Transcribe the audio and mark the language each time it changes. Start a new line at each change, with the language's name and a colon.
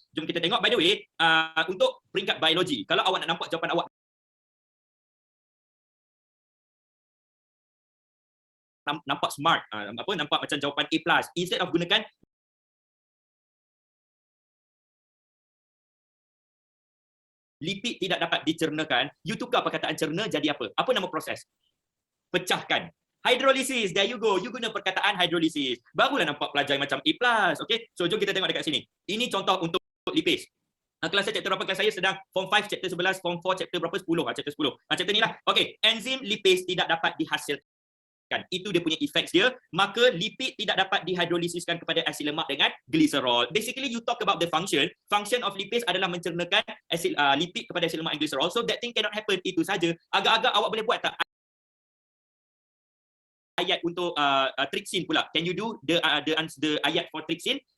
Malay: Jom kita tengok. By the way, untuk peringkat biologi, kalau awak nak nampak jawapan awak nampak smart, nampak macam jawapan A+, instead of gunakan lipid tidak dapat dicernakan, you tukar perkataan cerna jadi apa? Apa nama proses? Pecahkan.
English: Hydrolysis, there you go.
Malay: You guna perkataan hydrolysis. Barulah nampak pelajar macam A+. Okay, so jom kita tengok dekat sini. Ini contoh untuk lipase. Kelas saya chapter berapa? Kelas saya sedang form 5 chapter 11, form 4 chapter berapa? 10. Chapter 10. Chapter ni lah. Okay, enzim lipase tidak dapat dihasilkan. Itu dia punya effects dia. Maka lipid tidak dapat dihidrolisiskan kepada asid lemak dengan gliserol.
English: Basically you talk about the function. Function of lipase
Malay: adalah mencernakan asid lipid kepada asid lemak dan gliserol.
English: So that thing cannot happen.
Malay: Itu saja. Agak-agak awak boleh buat tak ayat untuk trypsin pula?
English: Can you do the ayat for trypsin?